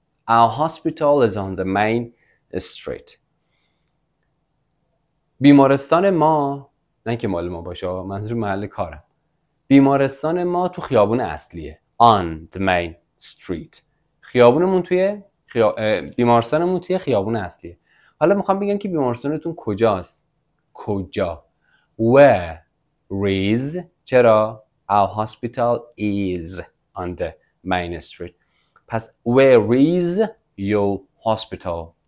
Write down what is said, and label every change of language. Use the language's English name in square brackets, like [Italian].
[English] Our hospital is on the main street. [Persian] بیمارستان ما، نه که مال ما باشه، منظور محل کارم، بیمارستان ما تو خیابون اصلیه. [English] On the main street. [Persian] خیابونمون توی بیمارستانمون توی خیابون اصلیه. حالا میخوام بگم که بیمارستانتون کجاست؟ کجا؟ [English] Where is؟ [Persian] چرا؟ [English] Our hospital is on the main street. پس where is your hospital?